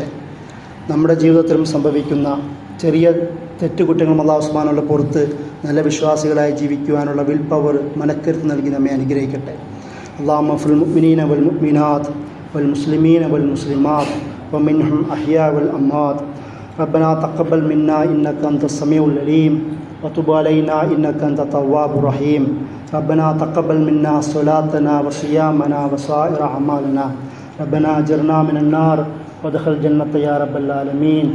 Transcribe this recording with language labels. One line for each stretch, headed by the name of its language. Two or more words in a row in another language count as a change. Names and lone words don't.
Malayalam: നമ്മുടെ ജീവിതത്തിലും സംഭവിക്കുന്ന ചെറിയ തെറ്റുകുറ്റങ്ങളും അള്ളാഹു സുബ്ഹാനഹു പുറത്ത് നല്ല വിശ്വാസികളായി ജീവിക്കുവാനുള്ള
English: will power
Malayalam: മനക്കരുത്ത് നൽകി നമ്മെ അനുഗ്രഹിക്കട്ടെ.
Arabic: اللهم اغفر للمؤمنين والمؤمنات والمسلمين والمسلمات ومنهم أحياء والأموات. ربنا تقبل منا إنك أنت السميع العليم وتب علينا إنك أنت التواب الرحيم. ربنا تقبل منا صلاتنا وصيامنا وسائر أعمالنا. ربنا أجرنا من النار وادخل الجنة يا رب العالمين.